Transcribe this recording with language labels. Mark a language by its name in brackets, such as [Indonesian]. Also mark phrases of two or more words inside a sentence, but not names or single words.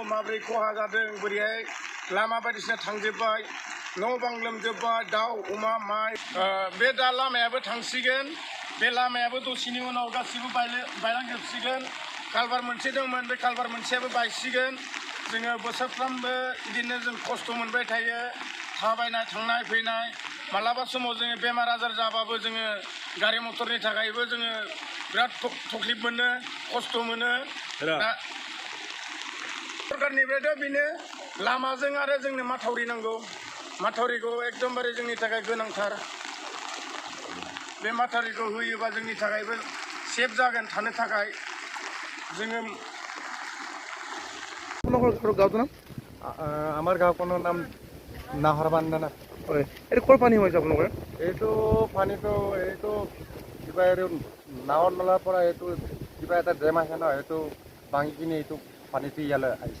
[Bodo] माबोरै खहा जादों बोरैहाय लामा बायदिसिना थांजोब्बाय न' बां लोमजोब्बाय दाउ अमा माइ बे दा लामायाबो थांसिगोन बे लामायाबो दसेनि उनाव गासिबो बायलांजोबसिगोन कालभार मोनसे दंमोन बे कालभार मोनसेयाबो बायसिगोन जोङो बोसोरफ्रामबो बिदिनो जों खस्थ' मोनबाय थायो थाबायनाय थांनाय फैनाय मालाबा समाव जोङो बेमार आजार जाबाबो जोङो गारि मटरनि थाखायबो जोङो बिराद तकलिफ मोनो खस्थ' मोनो दा सरकारनिफ्रायथ' बेनो लामाजों आरो जोंनो माथावरि नांगौ माथावरिखौ एकदमबारे जोंनि थाखाय गोनांथार बे माथावरिखौ होयोबा जोंनि थाखायबो सेफ जागोन थानो थाखाय जोङो [Assamese] আমাৰ গাঁওখনৰ নাম নাহৰবান্দানা হয় এইটো ক'ৰ পানী হৈছে আপোনালোকৰ এইটো পানীটো এইটো কিবা এইটো নাৱৰ নলাৰ পৰা এইটো কিবা এটা ডেম আছে ন এইটো ভাঙি কিনে এইটো পানীটো ইয়ালৈ আহিছে